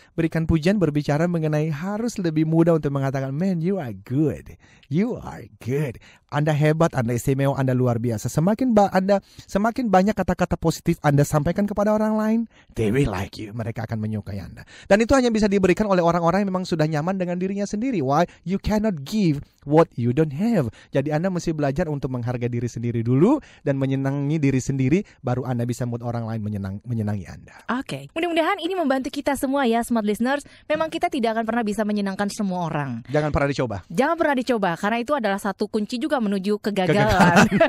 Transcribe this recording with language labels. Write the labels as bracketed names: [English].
[Indonesian] Berikan pujian berbicara mengenai harus lebih mudah untuk mengatakan, [English] man, you are good. You are good. [Indonesian] Anda hebat, Anda istimewa, Anda luar biasa. Semakin banyak kata-kata positif Anda sampaikan kepada orang lain, [English] they will like you. [Indonesian] Mereka akan menyukai Anda. Dan itu hanya bisa diberikan oleh orang-orang yang memang sudah nyaman dengan dirinya sendiri. [English] Why? You cannot give what you don't have. [Indonesian] Jadi Anda mesti belajar untuk menghargai diri sendiri dulu dan menyenangi diri sendiri, baru Anda bisa membuat orang lain menyenangi Anda. Oke. Mudah-mudahan ini membantu kita semua ya, Smart Listeners. Memang kita tidak akan pernah bisa menyenangkan semua orang. Jangan pernah dicoba. Jangan pernah dicoba, karena itu adalah satu kunci juga menuju kegagalan.